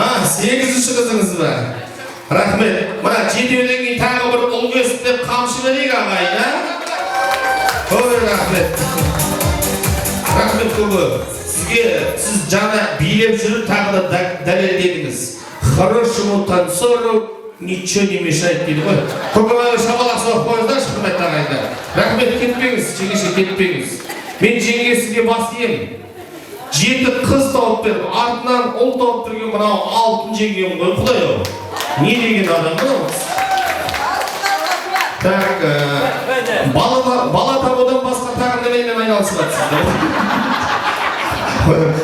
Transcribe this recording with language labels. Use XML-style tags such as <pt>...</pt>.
<kk>8-ші қызыңыз ба? Рахмет. Мына 7-ден кейін тағы бір ұл өсіп деп қамшы берейік ағайын, а? Ой, рахмет. Рахмет көбі. Сіз жаңа билеп жүріп тағы да дәлелдедіңіз.</kk> <ru>Хорошему танцору ничего не мешает</ru> <kk>дейді ғой. Көкемайға шабалақ соғып қойыңыздаршы, құрметті ағайындар. Рахмет, кетпеңіз, жеңеше кетпеңіз. Мен жеңге сізге бас ием. 7 қыз тауып беріп, артынан ұл тауып берген мынау алтын жеңгем ғой, құдай-ау. Не деген адам бұнымыз? Так, бала табудан басқа тағы немен айналысып жатсыздар.</kk>